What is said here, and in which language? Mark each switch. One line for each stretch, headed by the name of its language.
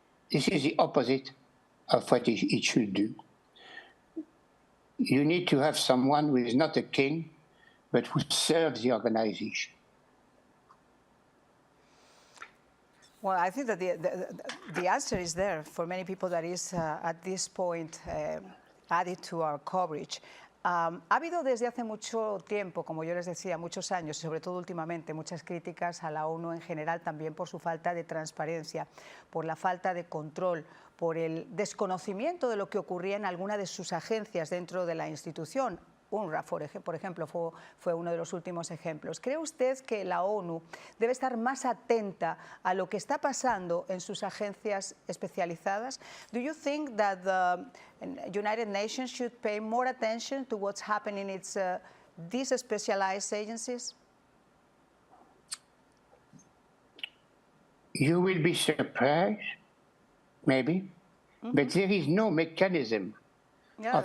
English: This is the opposite of what it should do. You need to have someone who is not a king, but who serves the organization. Well, I think that the answer is there for many people that is at this point added to our coverage.
Spanish: Ha habido desde hace mucho tiempo, como yo les decía, muchos años, y sobre todo últimamente, muchas críticas a la ONU en general, también por su falta de transparencia, por la falta de control, por el desconocimiento de lo que ocurría en alguna de sus agencias dentro de la institución. UNRWA, por ejemplo, fue uno de los últimos ejemplos. ¿Cree usted que la ONU debe estar más atenta a lo que está pasando en sus agencias especializadas?
English: Do you think that the United Nations should pay more attention to what's happening in its these specialized agencies? You will be surprised, maybe, but there is no mechanism of